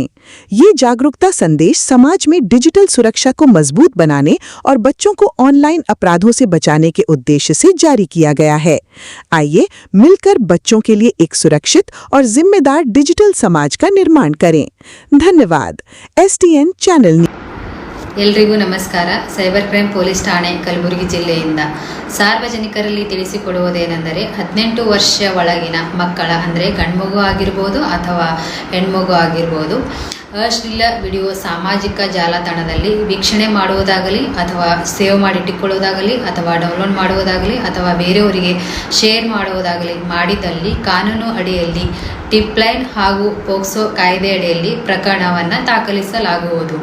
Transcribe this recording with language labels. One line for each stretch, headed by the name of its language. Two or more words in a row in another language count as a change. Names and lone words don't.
Hindi: ये जागरूकता संदेश समाज में डिजिटल सुरक्षा को मजबूत बनाने और बच्चों को ऑनलाइन अपराधों से बचाने के उद्देश्य से जारी किया गया है। आइए मिलकर बच्चों के लिए एक सुरक्षित और जिम्मेदार डिजिटल समाज का निर्माण करें। धन्यवाद। STN चैनल।
Kannada: ಎಲ್ರಿಗೂ ನಮಸ್ಕಾರ।
English: cyber crime police
Kannada: ಠಾಣೆ ಕಲಬುರಗಿ ಜಿಲ್ಲೆಯಿಂದ ಸಾರ್ವಜನಿಕರಲ್ಲಿ ತಿಳಿಸಿಕೊಡುವುದೇನೆಂದರೆ 18 ವರ್ಷ ಒಳಗಿನ ಮಕ್ಕಳ ಅಂದರೆ ಗಂಡುಮಗು ಆಗಿರ್ಬೋದು ಅಥವಾ ಹೆಣ್ಮಗು ಆಗಿರ್ಬೋದು ಅಶ್ಲೀಲ ವಿಡಿಯೋ ಸಾಮಾಜಿಕ ಜಾಲತಾಣದಲ್ಲಿ ವೀಕ್ಷಣೆ ಮಾಡುವುದಾಗಲಿ ಅಥವಾ ಸೇವ್ ಮಾಡಿಟ್ಟುಕೊಳ್ಳುವುದಾಗಲಿ ಅಥವಾ ಡೌನ್ಲೋಡ್ ಮಾಡುವುದಾಗಲಿ ಅಥವಾ ಬೇರೆಯವರಿಗೆ ಶೇರ್ ಮಾಡುವುದಾಗಲಿ ಮಾಡಿದಲ್ಲಿ ಕಾನೂನು ಅಡಿಯಲ್ಲಿ
English: tip line
Kannada: ಹಾಗೂ ಪೋಕ್ಸೋ ಕಾಯ್ದೆ ಅಡಿಯಲ್ಲಿ ಪ್ರಕರಣವನ್ನು ದಾಖಲಿಸಲಾಗುವುದು।